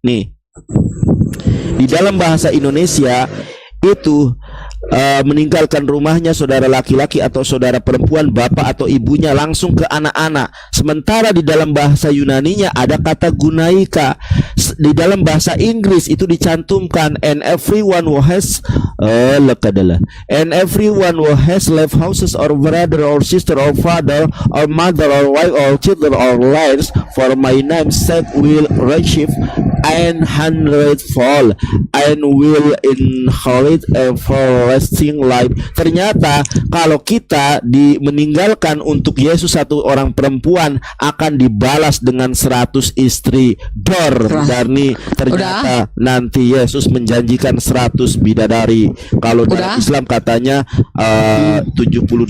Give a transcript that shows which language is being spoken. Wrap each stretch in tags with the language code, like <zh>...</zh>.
<id>Nih, di dalam bahasa Indonesia itu meninggalkan rumahnya saudara laki-laki atau saudara perempuan, bapak atau ibunya langsung ke anak-anak. Sementara di dalam bahasa Yunaninya ada kata gunaika. Di dalam bahasa Inggris itu dicantumkan</id> <en>and everyone who has left houses or brother or sister or father or mother or wife or children or lands for my name's sake will receive an hundredfold and will inherit everlasting life.</en> <id>Ternyata kalau kita meninggalkan untuk Yesus satu orang perempuan akan dibalas dengan 100 istri. Darni, ternyata nanti Yesus menjanjikan 100 bidadari. Kalau dalam Islam katanya 72</id>